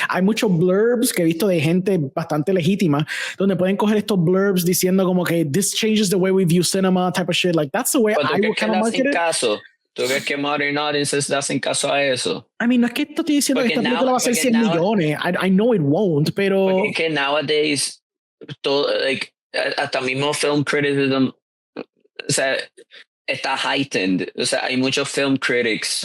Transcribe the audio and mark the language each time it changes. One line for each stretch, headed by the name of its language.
Spanish: Hay muchos blurbs que he visto de gente bastante legítima donde pueden coger estos blurbs diciendo como que
English: this changes the way we view cinema type of shit. Like that's the way I would kind of market it.
Spanish: ¿Tú crees que
English: modern audiences
Spanish: hacen caso a eso?
English: I mean,
Spanish: no es que estoy diciendo que esta película va a ser 100 millones.
English: I know it won't, pero
Spanish: porque que nowadays todo, hasta mismo film criticism, o sea, está heightened. O sea, hay muchos film critics.